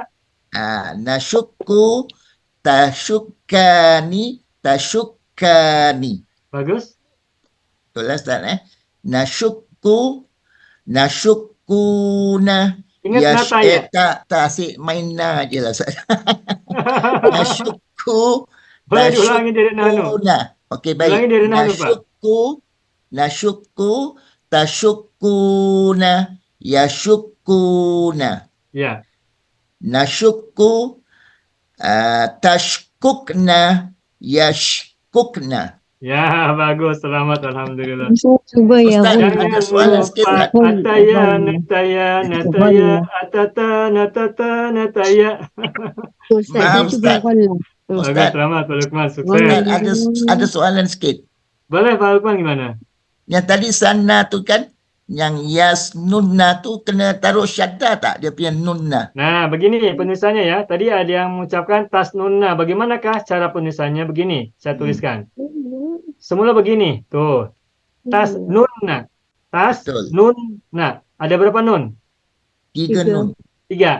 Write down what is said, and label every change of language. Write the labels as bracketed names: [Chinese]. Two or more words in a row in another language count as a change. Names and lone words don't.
[Arabic] نشك تشكان تشكان. [Malay] Bagus. Betul Ustaz [Arabic] نشك نشكون. [Malay] Ingat nataya. Tak asyik main na je lah Ustaz. Nashukku Boleh diulangi dari nahnu. Okey baik. Ulangi dari nahnu, Pak. [Arabic] نشك تشكون يشكون. [Malay] Ya. [Arabic] نشك تشككن يشككن. [Malay] Ya, bagus. Selamat. Alhamdulillah. Cuba ya. Ustaz, Jangan ada soalan sikit lupa. Ustaz. Ataya, nataya, atata, natata, nataya. Maaf Ustaz. Bagus, Ustaz, selamat Pak Lukman. Ustaz, Sukses. ada soalan sikit. [Indonesian] Boleh Pak Lukman gimana? [Malay] Yang tadi sana tu kan, yang yasnunna tu kena taruh syaddah tak dia punya nunna? [Indonesian] Nah, begini penulisannya ya. Tadi ada yang mengucapkan tasnunna. Bagaimanakah cara penulisannya? Begini, saya tuliskan. Semula begini. Tuh. Tasnunna. Tasnunna. Ada berapa nun? 3 nun. 3.